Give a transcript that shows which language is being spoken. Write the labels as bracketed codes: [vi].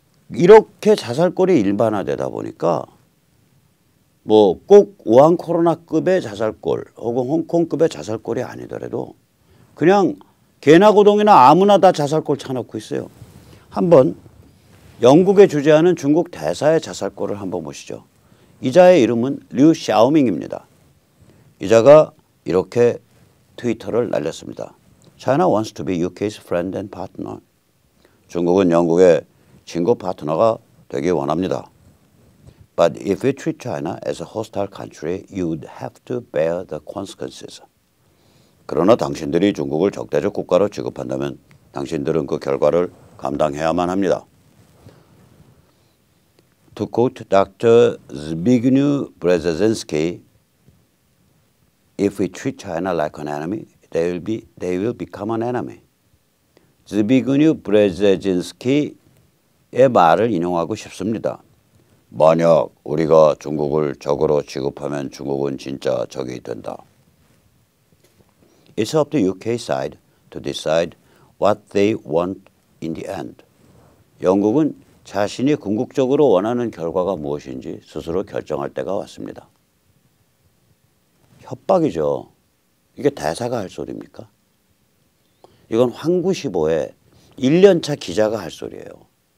[ko] 이렇게 자살골이 일반화되다 보니까 뭐 꼭 우한 코로나급의 자살골 혹은 홍콩급의 자살골이 아니더라도 그냥 개나 고동이나 아무나 다 자살골 쳐놓고 있어요. 한번 영국에 주재하는 중국 대사의 자살골을 한번 보시죠. 이자의 이름은 류 샤오밍입니다. 이자가 이렇게 트위터를 날렸습니다. [en] China wants to be UK's friend and partner. [ko] 중국은 영국의 친구 파트너가 되기 원합니다. [en] But if we treat China as a hostile country, you'd have to bear the consequences. [ko] 그러나 당신들이 중국을 적대적 국가로 취급한다면 당신들은 그 결과를 감당해야만 합니다. [en] To quote Dr. Zbigniew Brzezinski, if we treat China like an enemy, they will become an enemy. [ko] Zbigniew Brzezinski의 말을 인용하고 싶습니다. 만약 우리가 중국을 적으로 취급하면 중국은 진짜 적이 된다. It's up to UK side to decide what they want in the end. 영국은 자신이 궁극적으로 원하는 결과가 무엇인지 스스로 결정할 때가 왔습니다. 협박이죠. 이게 대사가 할 소리입니까? 이건 황구시보의 1년차 기자가 할 소리예요.